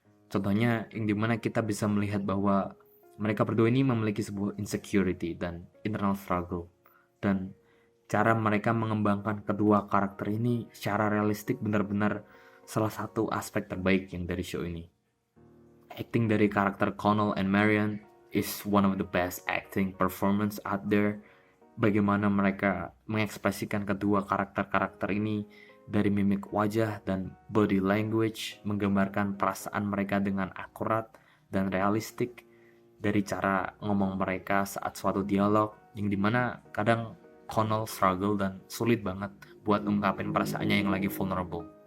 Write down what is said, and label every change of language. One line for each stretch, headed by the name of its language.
Indonesian: Contohnya yang dimana kita bisa melihat bahwa mereka berdua ini memiliki sebuah insecurity dan internal struggle. Dan cara mereka mengembangkan kedua karakter ini secara realistik benar-benar salah satu aspek terbaik yang dari show ini. Acting dari karakter
English: Connell and Marion is one of the best acting performance out there.
Indonesian: Bagaimana mereka mengekspresikan kedua karakter-karakter ini dari mimik wajah dan body language, menggambarkan perasaan mereka dengan akurat dan realistik, dari cara ngomong mereka saat suatu dialog, yang dimana kadang Connell struggle dan sulit banget buat ungkapin perasaannya yang lagi vulnerable.